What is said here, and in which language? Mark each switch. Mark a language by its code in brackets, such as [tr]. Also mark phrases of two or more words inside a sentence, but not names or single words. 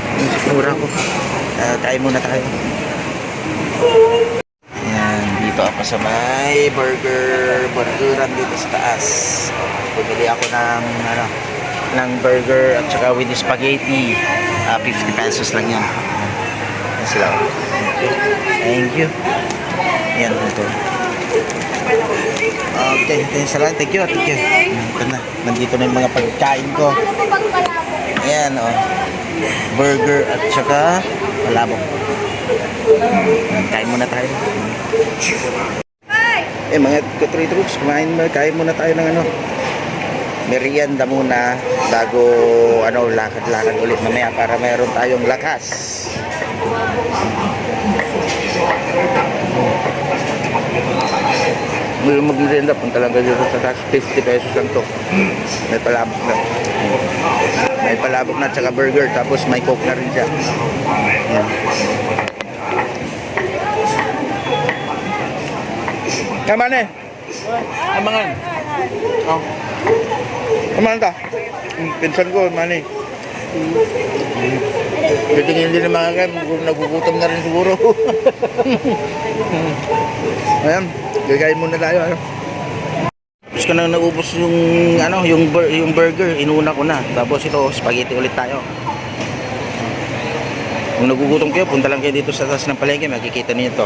[tl] Yung sikura ko. Kain muna tayo. Ayan, dito ako sa may burgeran dito sa taas. Bumili ako ng burger at saka with spaghetti. 50 pesos lang yan. Ayan sila. [en] Thank you. [tl] Ayan, ito. Okay, salamat. [en] Thank you. [tl] Ito na. Nandito na yung mga pagkain ko. Ayan, burger at saka palabok. Kain muna tayo. Mga Katroy-Tarops, kain muna tayo ng merienda muna bago lakad-lakad ulit mamaya para mayroon tayong lakas. Mag-merienda punta lang kayo sa taas. 50 pesos lang to. May palabok na. May palabok na tsaka burger tapos may coke na rin siya. Yan. Kaman Kamangan. Kaman ta. Pinsan ko, mani. Bitingin din ng mga kan, nagugutom na rin siguro. Ayan, gagayin muna tayo. Tapos ko na naubos yung burger, inuna ko na. Tapos ito, spaghetti ulit tayo. Kung nagugutom kayo, punta lang kayo dito sa taas ng palengke, makikita niyo ito.